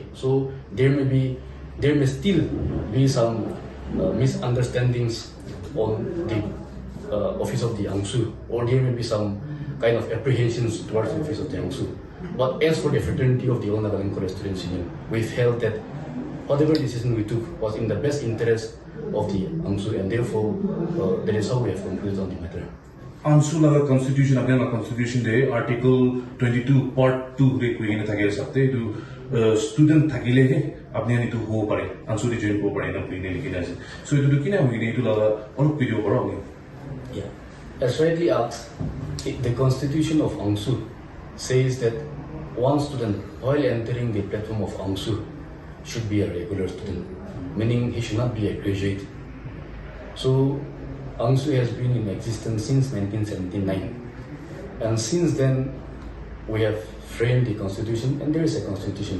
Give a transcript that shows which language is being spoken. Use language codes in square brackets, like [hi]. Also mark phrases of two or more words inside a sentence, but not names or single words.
[en] So, there may still be some misunderstandings on the office of the Angsu, or there may be some kind of apprehensions towards the office of the Angsu. But as for the fraternity of the All Nagaland College Students Union, we felt that whatever decision we took was in the best interest of the Angsu, and therefore that is how we have concluded on the matter. [nag] Angsu laga Constitution, apne na Constitution de Article 22 Part 2 re kuine thake sabte to student thakile he apne ani to ho pare Angsu de join ko pare na kuine likhina ase. So itu to kina hoine itu laga olok video karo apne. [en] Yeah, as rightly asked, the Constitution of Angsu says that one student, while entering the platform of Angsu, should be a regular student, meaning he should not be a graduate. So, Angsu has been in existence since 1979, and since then, we have framed the Constitution, and there is a Constitution.